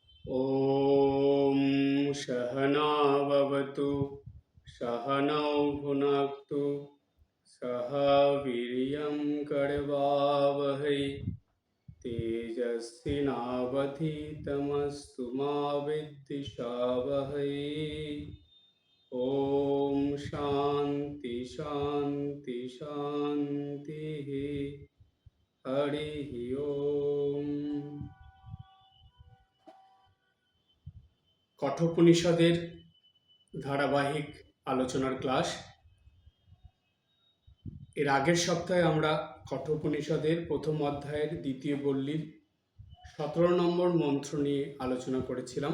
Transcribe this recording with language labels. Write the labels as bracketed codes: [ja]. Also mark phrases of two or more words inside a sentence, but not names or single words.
[sa] ॐ सहना भवतु सहनौ भुनक्तु सह वीर्यं करवावहै तेजस्विनावधीतमस्तु मा विद्विषावहै। ॐ शान्ति शान्ति शान्तिः। हरिः ओम। [bn] কঠোপনিষদের ধারাবাহিক আলোচনার ক্লাস। এর আগের সপ্তাহে আমরা কঠোপনিষদের প্রথম অধ্যায়ের দ্বিতীয় বল্লীর 17 নম্বর মন্ত্র নিয়ে আলোচনা করেছিলাম।